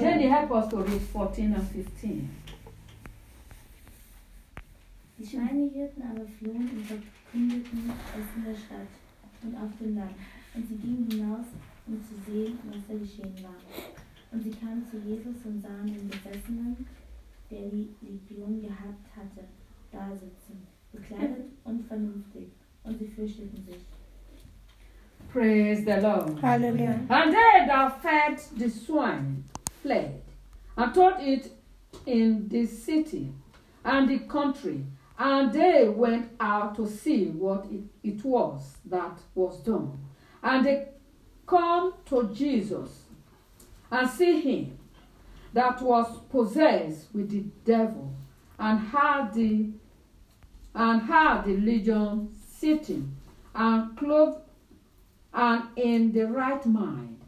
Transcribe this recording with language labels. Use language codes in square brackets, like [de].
[en] Jenny, help us to read 14 and 15. [de] Die Schweine hielten aber flohen und verkündeten es in der Stadt und auf dem Land. Und sie gingen hinaus, um zu sehen, was da geschehen war. Und sie kamen zu Jesus und sahen den Besessenen, der die Legion gehabt hatte, da sitzen, bekleidet und vernünftig. Und sie fürchteten sich. [en] Praise the Lord. Hallelujah. And they that fed the swine fled and told it in the city and the country. And they went out to see what it was that was done. And they come to Jesus and see him that was possessed with the devil and had the legion sitting and clothed and in the right mind.